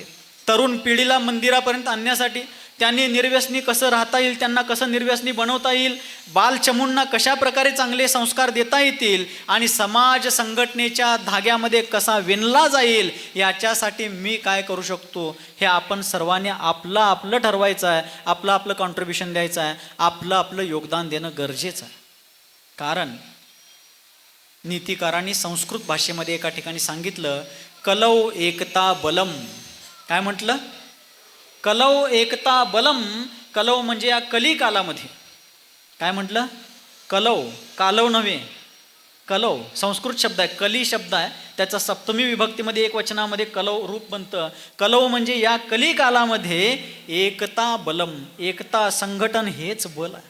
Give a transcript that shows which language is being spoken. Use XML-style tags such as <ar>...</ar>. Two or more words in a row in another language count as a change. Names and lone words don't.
<mr>तरुण पिढीला मंदिरापर्यंत आणण्यासाठी त्यांनी निर्व्यसनी कसं राहता येईल, त्यांना कसं निर्व्यसनी बनवता येईल, बालचमूंना कशा प्रकारे चांगले संस्कार देता येतील आणि समाज संघटनेच्या धाग्यामध्ये कसा विणला जाईल याच्यासाठी मी काय करू शकतो हे आपण सर्वांनी आपलं आपलं ठरवायचं आहे, आपलं आपलं कॉन्ट्रीब्युशन द्यायचं आहे, आपलं आपलं योगदान देणं गरजेचं आहे. कारण नीतिकारांनी संस्कृत भाषेमध्ये एका ठिकाणी सांगितलं,</mr> <sa>कलौ एकता बलम.</sa> <mr>काय म्हटलं?</mr> <sa>कलौ एकता बलम.</sa> <mr>कलौ म्हणजे या कलिकालामध्ये काय म्हटलं? कलौ, कालव नव्हे, कलौ संस्कृत शब्द आहे, कली शब्द आहे, त्याचा सप्तमी विभक्तीमध्ये एक वचनामध्ये कलौ रूप बनतं. कलौ म्हणजे या कलिकालामध्ये</mr> <sa>एकता बलम,</sa> <mr>एकता संघटन हेच बल आहे.</mr>